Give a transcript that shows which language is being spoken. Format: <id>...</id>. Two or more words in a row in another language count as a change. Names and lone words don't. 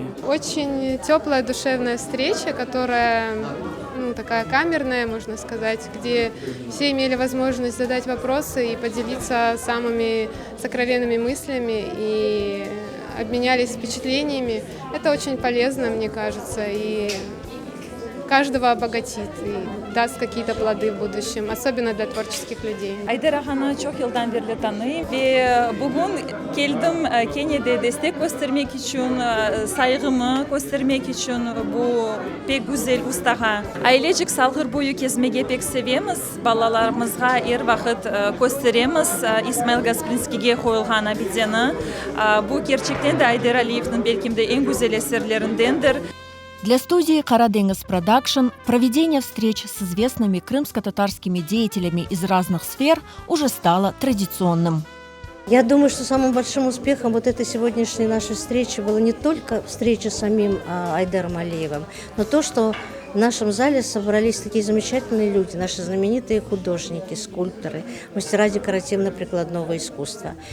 <ru>Очень теплая душевная встреча, которая такая камерная, можно сказать, где все имели возможность задать вопросы и поделиться самыми сокровенными мыслями и обменялись впечатлениями. Это очень полезно, мне кажется, и каждого обогатит и даст какие-то плоды в будущем, особенно для tворческих людей.</ru> <crh>Айдер Ağa'nı çok yıldan beri tanıyım ve bugün geldim Kenya'da destek göstermek için, saygımı göstermek için bu pek güzel ustağa. Ailecek salgır boyu gezmeyi pek sevemiz. Balalarımızga her vakit gösteremiz. İsmail Gasprinski'ye koyulgan abideni. Bu gerçekten de Айдер Алиев'nin belki de en güzel eserlerindendir.</crh> <ru>Для студии «Карадеңіз Продакшн» проведение встреч с известными крымско-татарскими деятелями из разных сфер уже стало традиционным. Я думаю, что самым большим успехом вот этой сегодняшней нашей встречи была не только встреча с самим Айдером Алиевым, но то, что в нашем зале собрались такие замечательные люди, наши знаменитые художники, скульпторы, мастера декоративно-прикладного искусства.</ru>